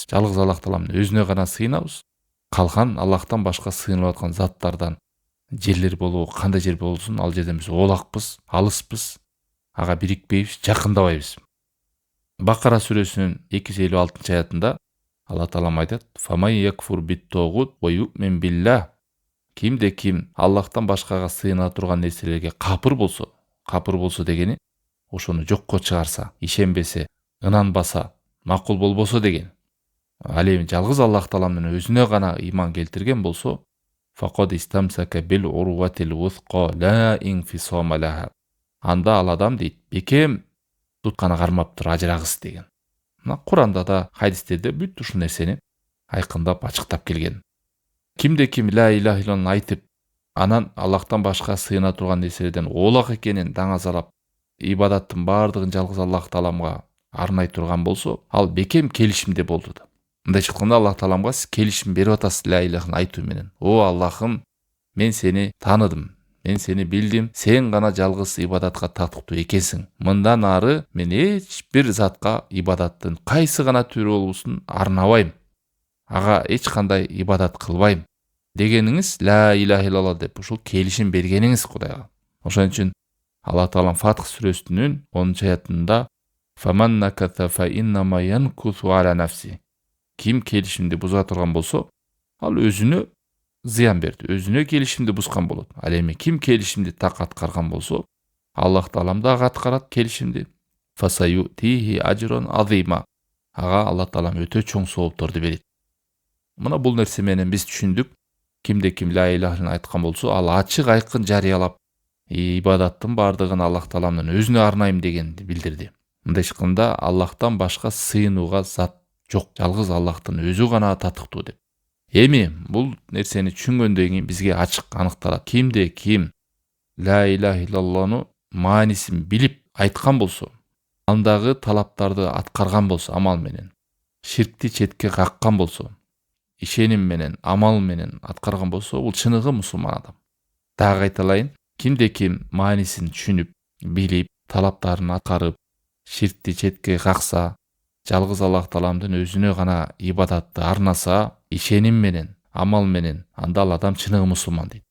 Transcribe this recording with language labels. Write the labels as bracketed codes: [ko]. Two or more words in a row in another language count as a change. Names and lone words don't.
[ky] Жалгыз Аллах Тааламдын өзүнө гана сыйынабыз. Калган Аллахтан башка сыйынылып аткан заттардан жерлер болобу, кандай жер болсун, ал жерден биз оолакпыз, алыспыз, ага бирикпейбиз, жакындабайбыз. Бакара сүрөсүнүн 256-аятында Алла Таалам айтат: [ar] "فمن يكفر بالطاغوت ويؤمن بالله". [ky] Кимде ким Аллахтан башкага сыйына турган нерселерге капыр болсо дегени ошону жокко чыгарса, ишенбесе, ынанбаса, макул болбосо деген. Ал эми жалгыз Аллах Тааламдын өзүнө гана ыйман келтирген болсо, [ar] فقد استمسك بالعروة الوثقى لا انفصام لها. [ky] Анда ал адам дейт, бекем тутканы кармаптыр, ажырагыс деген. Мына Куранда да, хадистерде бүт ушул нерсени айкындап, ачыктап келген. Кимде ким [ar] لا إله إلا الله [ky] айтып, анан Аллахтан башка сыйына турган нерселерден оолак экенин даңазалап, ибадаттын баардыгын жалгыз Аллах Тааламга арнай турган болсо, ал бекем келишимде болду да. Мындайча айтканда Аллах Тааламга сиз келишим берип атасыз [ar] لا إله [ky] айтуу менен. О Аллахым, мен сени таныдым, мен сени билдим, сен гана жалгыз ибадатка татыктуу экенсиң. Мындан ары мен эч бир затка ибадаттын кайсы гана түрү болбосун арнабайм. Ага эч кандай ибадат кылбайм дегениңиз [ar] لا إله إلا الله [ky] деп ушул келишим бергениңиз Кудайга. Ошон үчүн Алла Таалам Фатх сүрөсүнүн 10-аятында [ar] "فمن نكث فإنما ينكث على نفسه". [ky] Ким келишимди буза турган болсо, ал өзүнө зыян берди, өзүнө келишимди бузган болот. Ал эми ким келишимди так аткарган болсо, Аллах Таалам дагы аткарат келишимди. [ar] فسيؤتيه أجرا عظيما. [ky] Ага Алла Таалам өтө чоң соопторду берет. Мына бул нерсе менен биз түшүндүк. Кимде ким [ar] لا إله [ky] айткан болсо, ал ачык айкын жарыялап, ибадаттын баардыгын Аллах Тааламдын өзүнө арнайм дегенди билдирди. Мындайча айтканда Аллахтан башка сыйынууга зат жок, жалгыз Аллахтын өзү гана татыктуу деп. Эми бул нерсени түшүнгөндөн кийин бизге ачык аныкталат. Кимде ким [ar] لا إله إلا الله [ky] маанисин билип айткан болсо, андагы талаптарды аткарган болсо амал менен, ширкти четке каккан болсо, ишеним менен, амал менен аткарган болсо, бул чыныгы мусулман адам. Дагы айталайын, кимде ким маанисин түшүнүп, билип, талаптарын аткарып, ширкти четке какса, жалгыз Аллах Тааламдын өзүнө гана ибадатты арнаса, ишеним менен, амал менен, анда ал адам чыныгы мусулман дейт.